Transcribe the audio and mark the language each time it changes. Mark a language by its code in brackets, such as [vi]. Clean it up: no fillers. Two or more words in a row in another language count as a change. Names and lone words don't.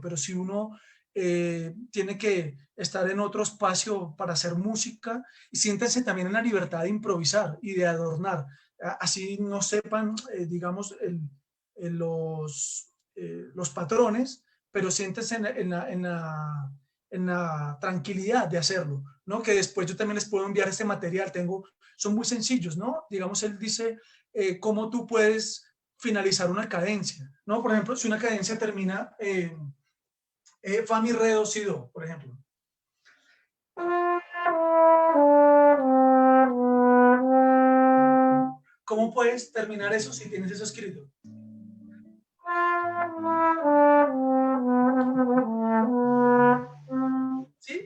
[es] Pero si uno tiene que estar en otro espacio para hacer música, y siéntense también en la libertad de improvisar y de adornar, así no sepan, digamos, los patrones, pero siéntense en la tranquilidad de hacerlo, ¿no? Que después yo también les puedo enviar este material, son muy sencillos, ¿no? Digamos, él dice cómo tú puedes finalizar una cadencia, ¿no? Por ejemplo, si una cadencia termina fa, mi, re, do, si, do, por ejemplo. ¿Cómo puedes terminar eso si tienes eso escrito? ¿Sí?